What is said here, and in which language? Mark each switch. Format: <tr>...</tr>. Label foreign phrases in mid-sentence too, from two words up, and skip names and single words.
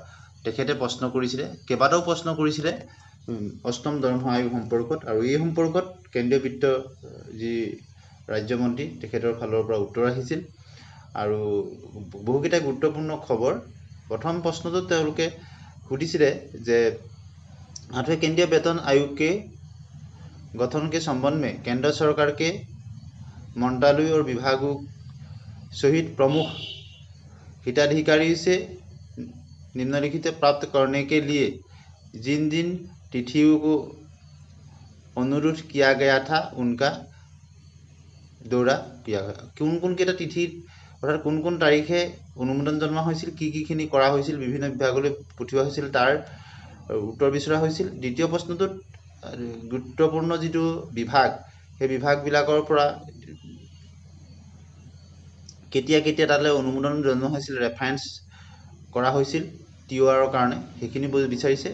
<as>তেখেতে প্ৰশ্ন কৰিছিলে, কেইবাটাও প্ৰশ্ন কৰিছিলে অষ্টম দৰমহা আয়োগ সম্পৰ্কত, আৰু এই সম্পৰ্কত কেন্দ্ৰীয় বিত্ত যি ৰাজ্যমন্ত্ৰী তেখেতৰ ফালৰ পৰা উত্তৰ আহিছিল আৰু বহুকেইটা গুৰুত্বপূৰ্ণ খবৰ। প্ৰথম প্ৰশ্নটোত তেওঁলোকে সুধিছিলে যে</as> <hi>8वें केंद्रीय वेतन आयोग के गठन के संबंध में केंद्र सरकार के मंत्रालय और विभागों सहित प्रमुख हिताधिकारी से निम्नलिखित प्राप्त करने के लिए जिन जिन तिथियों को अनुरोध किया गया था उनका दौरा किया गया।</hi> <as>কোন কেইটা তিথিত অৰ্থাৎ কোন তাৰিখে অনুমোদন জনোৱা হৈছিল, কিখিনি কৰা হৈছিল, বিভিন্ন বিভাগলৈ পঠিওৱা হৈছিল তাৰ উত্তৰ বিচৰা হৈছিল। দ্বিতীয় প্ৰশ্নটোত গুৰুত্বপূৰ্ণ যিটো বিভাগ, সেই বিভাগবিলাকৰ পৰা কেতিয়া তালৈ অনুমোদন জনোৱা হৈছিল, ৰেফাৰেন্স কৰা হৈছিল TOR কাৰণে, সেইখিনি বিচাৰিছে।</as>